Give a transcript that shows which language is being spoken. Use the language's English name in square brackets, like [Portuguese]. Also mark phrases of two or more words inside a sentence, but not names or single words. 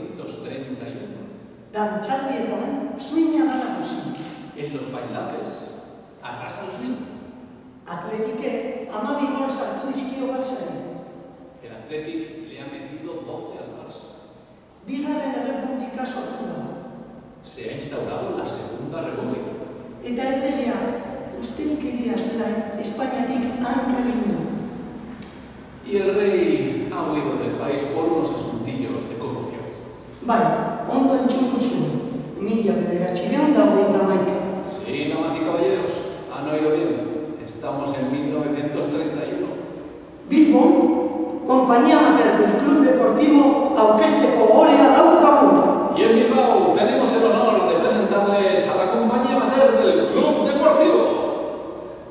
[Basque] Dantzaldietan suina da nagusi. [Spanish] En los bailables, [Basque] arrasan zuin. Atletique, 12 goles hartu dizkio Barçari. [Spanish] El Athletic le ha metido 12 al Barça. [Basque] Bigarren errepublika sortu da. [Spanish] Se ha instaurado la Segunda República. [Basque] Eta erregeak ustelkeriaz gain Espainiatik hanka egin du. [Spanish] Y el rey ha huido del país por unos asuntillos de corrupción. [Basque] Bai, ondo entzun duzu. 1991. [Spanish] Sí, damas y caballeros, han oído bien. Estamos en 1931. [Basque] Bilbon, [Spanish] compañía amateur del Club Deportivo [Basque] aurkezteko orea daukagu. [Spanish] Y en Bilbao tenemos el honor de presentarles a la compañía amateur del Club Deportivo.